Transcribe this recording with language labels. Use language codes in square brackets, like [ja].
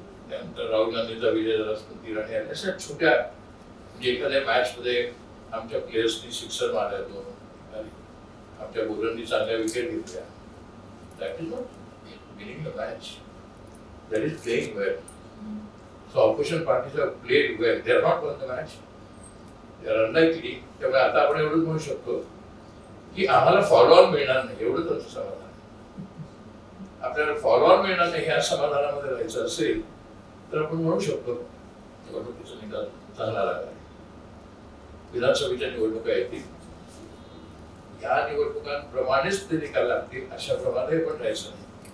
[mr] त्यानंतर राहुल गांधींचा विजय झाला, स्मृती इराणी आल्या. अशा छोट्या म्हणजे एखाद्या मॅच मध्ये आमच्या प्लेयर्सनी सिक्सर मारल्या 2, आमच्या बोलरांनी चांगल्या विकेट घेतल्या. [en] That is not winning the match. That is playing well. So opposition parties have played well. They are not won the match. They are unlikely. [mr] त्यामुळे आता आपण एवढंच म्हणू शकतो की आम्हाला फॉलो ऑन मिळणार नाही, एवढंच आमचं समाधान. आपल्याला फॉलो ऑन मिळणार नाही ह्या समाधानामध्ये राहायचं असेल तर आपण म्हणू शकतो निवडणुकीचा निकाल चांगला लागला. विधानसभेच्या निवडणुका येतील, या निवडणुकांप्रमाणेच ते निकाल लागतील अशा प्रमाणे पण राहायचं नाही.